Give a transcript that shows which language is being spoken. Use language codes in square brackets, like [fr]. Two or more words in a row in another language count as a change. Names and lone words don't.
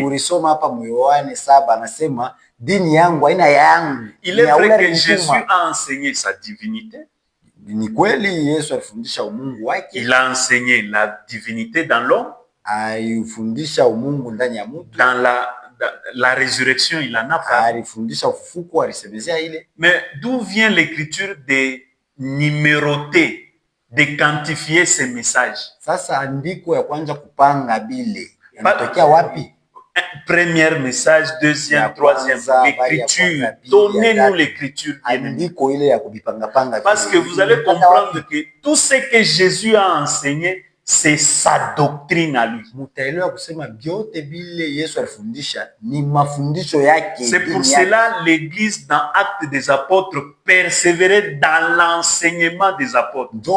[sw] Tulisoma hapa Yohane 7 anasema dini yangu haina yangu. [fr] Il est vrai que Jésus a enseigné sa divinité. [sw] Ni kweli Yesu alifundisha umungu wake. [fr] Il a enseigné la divinité dans l'homme. [sw] Alifundisha umungu ndani ya mtu. [fr] Dans la résurrection, il en a parlé. [sw] Alifundisha ufufuko, alisemezea ile. [fr] Mais d'où vient l'écriture de numéroter, de quantifier ces messages? [sw] Sasa andiko ya kwanza kupanga bile yanatokea wapi? [fr] Premier message, deuxième, troisième, l'écriture. Donnez-nous l'écriture. [sw] Andiko ile ya kubipanga panga. [fr] Parce que vous allez comprendre que tout ce que Jésus a enseigné, c'est sa doctrine à lui. C'est pour cela l'église dans Actes des Apôtres persévérait dans l'enseignement des apôtres.